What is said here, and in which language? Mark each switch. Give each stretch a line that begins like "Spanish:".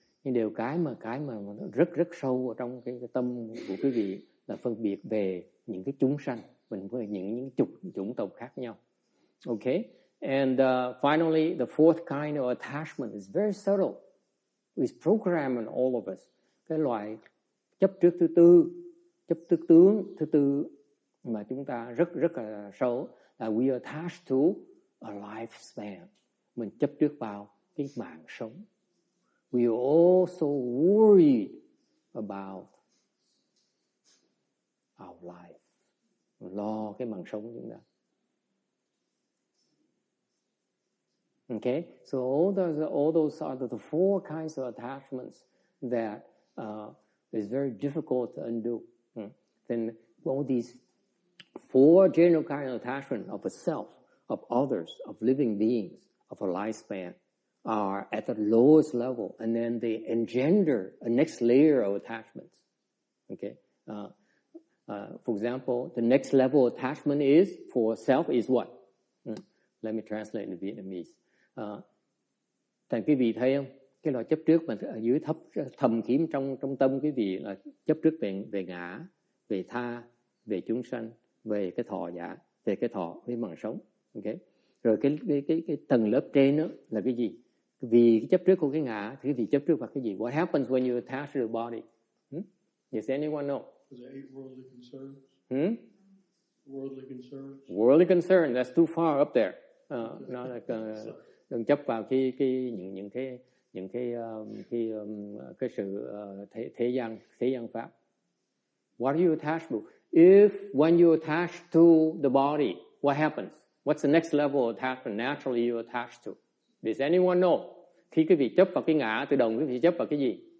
Vietnamese: Nhưng đều cái mà rất rất sâu ở trong cái tâm của quý vị là phân biệt về những cái chúng sanh, mình với những chủng tộc khác nhau.
English: Okay, and finally the fourth kind of attachment is very subtle. It's programmed in all of us.
Vietnamese: Cái loại chấp trước thứ tư, chấp trước tướng thứ tư mà chúng ta rất là sâu là
English: we are attached to a lifespan.
Vietnamese: Mình chấp trước vào cái mạng sống.
English: We are also worried about our life.
Vietnamese: Lo cái mạng sống chúng ta.
English: Okay, so all those are the four kinds of attachments that is very difficult to undo. Then all these four general kinds of attachment of a self, of others, of living beings, of a lifespan are at the lowest level, and then they engender a next layer of attachments. Okay, for example, the next level of attachment is for self is what? Let me translate in Vietnamese.
Vietnamese: Thành quý vị thấy không? Cái loại chấp trước mà ở dưới thầm kín trong tâm quý vị là chấp trước về ngã, về tha, về chúng sanh, về cái thọ giả, về cái thọ với mạng sống. Okay. Rồi cái tầng lớp trên đó là cái gì? Vì cái chấp trước của cái ngã thì quý vị chấp trước vào cái gì?
English: What happens when you attach to the body? Does anyone know? Is it 8 worldly concerns? Worldly concerns. Worldly concern. That's too far up there.
Vietnamese: Nó là đừng chấp vào những cái sự thế gian pháp.
English: What do you attach to? If when you attach to the body, what happens? What's the next level of attachment naturally you attach to? Does anyone know?
Vietnamese: Khi quý vị chấp vào cái ngã, tự động quý vị chấp vào cái gì?